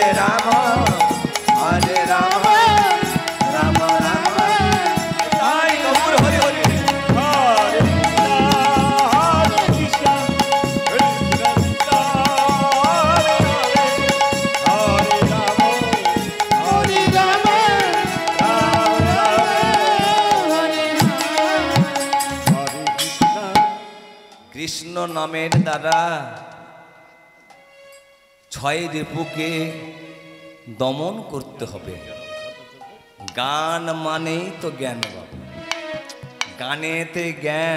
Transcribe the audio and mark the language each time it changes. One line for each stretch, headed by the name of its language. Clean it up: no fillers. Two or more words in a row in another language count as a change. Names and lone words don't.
Sanskrit: राम, हरे राम, राम राम, हरे गौर हरे हरे, हरे कृष्ण, कृष्ण कृष्ण, हरे हरे, हरे राम, हरे राम,
Bangla: কৃষ্ণ নামের দ্বারা 6 রিপুকে দমন করতে হবে। গান মানেই তো জ্ঞান, গানেতে জ্ঞান।